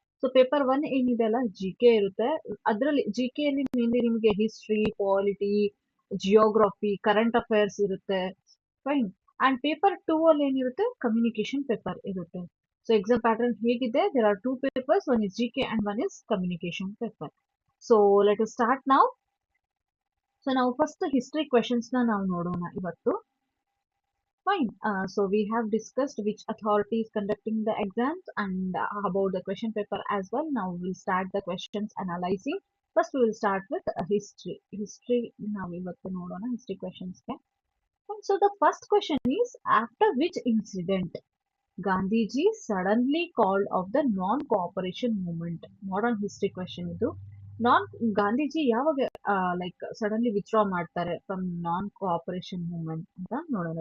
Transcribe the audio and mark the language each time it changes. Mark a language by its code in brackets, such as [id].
[kn] So paper 1 ಏನಿದೆ ಅಲ್ಲ, GK ಇರುತ್ತೆ. ಅದರಲ್ಲಿ GK ಅಲ್ಲಿ ಮೇನ್ಲಿ ನಿಮಗೆ history, polity, geography, current affairs ಇರುತ್ತೆ. ಫೈನ್. ಅಂಡ್ ಪೇಪರ್ 2 ಅಲ್ಲಿ ಏನಿರುತ್ತೆ, ಕಮ್ಯುನಿಕೇಶನ್ ಪೇಪರ್ ಇರುತ್ತೆ. ಸೊ ಎಕ್ಸಾಮ್ ಪ್ಯಾಟರ್ನ್ ಹೇಗಿದೆ, [en] There are two papers, one is GK and one is communication paper. [kn] So [en] let us start [kn] ನಾವು. So ನಾವು first history questions ನಾವು ನೋಡೋಣ ಇವತ್ತು. [en] Fine. So we have discussed which authority is conducting the exams and about the question paper as well. Now we will start the questions analyzing. First we will start with history. [kn] History ನಾವು ಇವತ್ತು ನೋಡೋಣ history questions ಗೆ. [en] So the first question is, after which incident Gandhiji suddenly called off the non-cooperation movement? Modern history question [kn] ಇದು. ಗಾಂಧೀಜಿ ಯಾವಾಗ like suddenly withdraw ಮಾಡ್ತಾರೆ [en] from non cooperation movement [kn] ಅಂತ ನೋಡೋಣ.